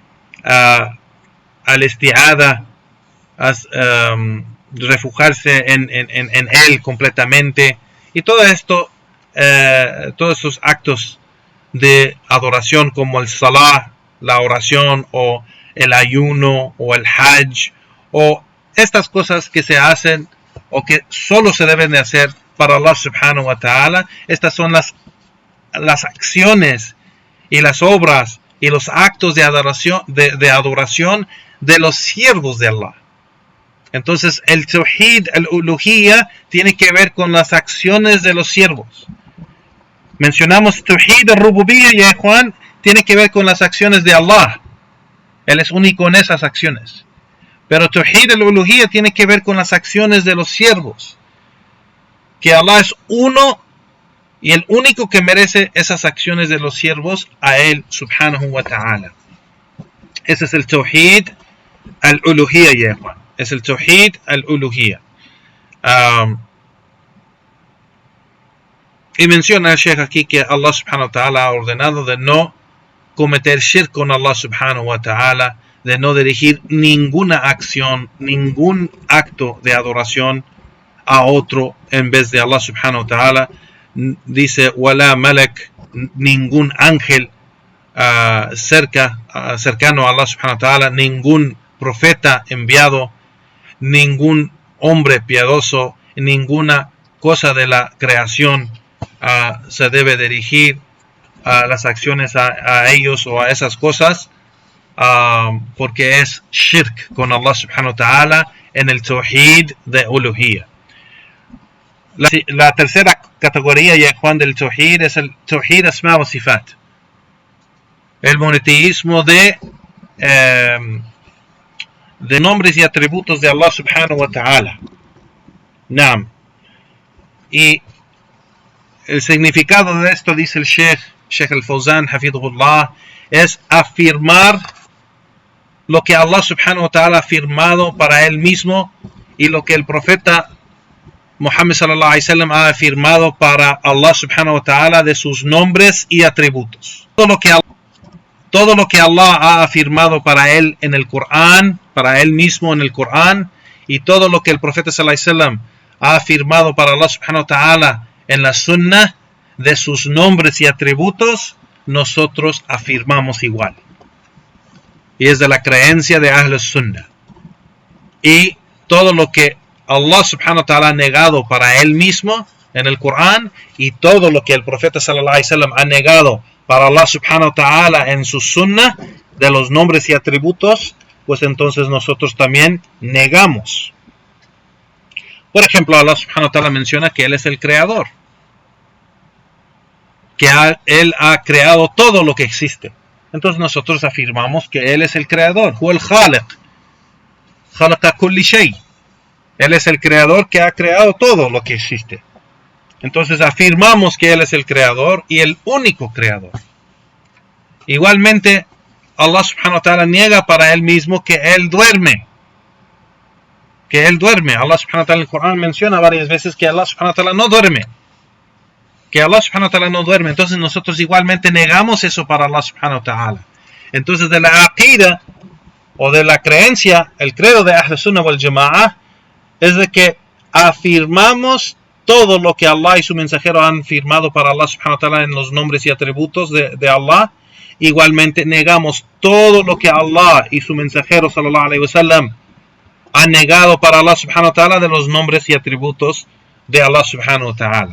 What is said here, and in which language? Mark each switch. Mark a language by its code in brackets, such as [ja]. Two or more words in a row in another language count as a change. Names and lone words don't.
[es] al-isti'ada, refugiarse en Él completamente, y todo esto, todos esos actos de adoración como el salah, la oración, o el ayuno, o el hajj, o estas cosas que se hacen o que solo se deben de hacer para Allah [ar] سبحانه وتعالى. [es] Estas son las acciones y las obras y los actos de adoración de los siervos de Allah. Entonces el [ar] توحيد الألوهية [es] tiene que ver con las acciones de los siervos. Mencionamos [ar] توحيد الربوبية, [es] y Juan, tiene que ver con las acciones de Allah. Él es único en esas acciones. Pero [ar] توحيد الألوهية [es] tiene que ver con las acciones de los siervos, que Allah es uno y el único que merece esas acciones de los siervos, a Él [ar] سبحانه وتعالى. [es] Ese es el [ar] توحيد الألوهية, [es] ya Juan. Es el [ar] توحيد الألوهية. [es] Y menciona el Sheikh aquí que Allah [ar] سبحانه وتعالى [es] ha ordenado de no cometer shirk con Allah [ar] سبحانه وتعالى, [es] de no dirigir ninguna acción, ningún acto de adoración a otro en vez de Allah [ar] سبحانه وتعالى, [es] dice [ar] ولا ملك, [es] ningún ángel cercano a Allah [ar] سبحانه وتعالى, [es] ningún profeta enviado, ningún hombre piadoso, ninguna cosa de la creación se debe dirigir a las acciones a ellos o a esas cosas, porque es shirk con Allah [ar] سبحانه وتعالى [es] en el tawhid de uluhiyya. La tercera categoría, ya Juan, del tawhid es el [ar] توحيد أسماء وصفات, [es] el monoteísmo de nombres y atributos de Allah [ar] سبحانه وتعالى. [es] Naam. Y el significado de esto, dice el Sheikh al-Fawzan, hafidhullah, es afirmar lo que Allah [ar] سبحانه وتعالى [es] ha afirmado para él mismo y lo que el profeta Muhammad [ar] صلى الله عليه وسلم [es] ha afirmado para Allah [ar] سبحانه وتعالى [es] de sus nombres y atributos. Todo lo que Allah ha afirmado para él en el Corán, para él mismo en el Corán, y todo lo que el profeta [ar] صلى الله عليه وسلم [es] ha afirmado para Allah [ar] سبحانه وتعالى [es] en la Sunnah de sus nombres y atributos, nosotros afirmamos igual. Y es de la creencia de [ar] أهل السنة. [es] Y todo lo que Allah [ar] سبحانه وتعالى [es] ha negado para él mismo en el Corán, y todo lo que el profeta [ar] صلى الله عليه وسلم [es] ha negado para Allah [ar] سبحانه وتعالى [es] en su Sunnah de los nombres y atributos, pues entonces nosotros también negamos. Por ejemplo, Allah [ar] سبحانه وتعالى [es] menciona que Él es el creador, que Él ha creado todo lo que existe. Entonces nosotros afirmamos que Él es el creador. [ar] هو الخالق، خلق كل شيء. [es] Él es el creador que ha creado todo lo que existe. Entonces afirmamos que Él es el creador y el único creador. Igualmente, Allah [ar] سبحانه وتعالى [es] niega para Él mismo que Él duerme. Que Él duerme. Allah [ar] سبحانه وتعالى [es] en el Corán menciona varias veces que Allah [ar] سبحانه وتعالى [es] no duerme. Que Allah [ar] سبحانه وتعالى [es] no duerme. Entonces nosotros igualmente negamos eso para Allah [ar] سبحانه وتعالى. [es] Entonces de la aqida o de la creencia, el credo de [ar] أهل السنة والجماعة [es] es de que afirmamos todo lo que Allah y su mensajero han firmado para Allah [ar] سبحانه وتعالى [es] en los nombres y atributos de Allah. Igualmente negamos todo lo que Allah y su mensajero [ar] صلى الله عليه وسلم [es] han negado para Allah [ar] سبحانه وتعالى [es] de los nombres y atributos de Allah [ar] سبحانه وتعالى.